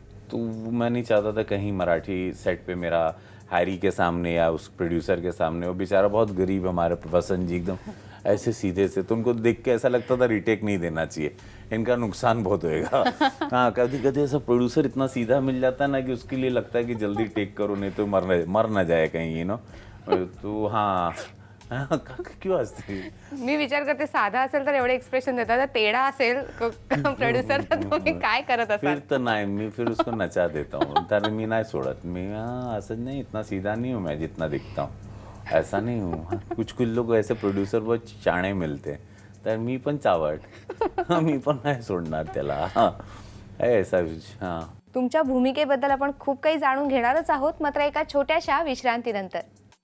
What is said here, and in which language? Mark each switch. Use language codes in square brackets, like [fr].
[hi] तो मैं नहीं चाहता था कहीं मराठी सेट पे मेरा हैरी के सामने या उस प्रोड्यूसर के सामने, वो बेचारा बहुत गरीब हमारे वसंत जी एकदम ऐसे सीधे से, तो उनको देख के ऐसा लगता था रिटेक नहीं देना चाहिए, इनका नुकसान बहुत होएगा. हाँ, कभी कभी ऐसा प्रोड्यूसर इतना सीधा मिल जाता है ना कि उसके लिए लगता है कि जल्दी टेक करो नहीं तो मर ना जाए कहीं तो हाँ. [mr] क्यों असते मी विचार करते साधा असेल तर एवढे एक्सप्रेशन देतात तर तेढा असेल प्रोड्युसर तर तुम्ही काय करत [hi] फिर [mr] असाल. [hi] तो नहीं, मैं फिर उसको नचा देता हूँ. [mr] तर मी नाही सोडत. मी असं [hi] नहीं, इतना सीधा नहीं हूँ मैं जितना दिखता हूँ, ऐसा नहीं हूँ. कुछ लोग ऐसे प्रोड्यूसर बहुत चाणे मिलते, [mr] तर मी पण चावट. मी पण नाही सोडणार त्याला. [hi] ऐसा हाँ. [mr] तुमच्या भूमिकेबद्दल आपण खूप काही जाणून घेणारच आहोत मात्र एका छोट्याशा विश्रांतीनंतर.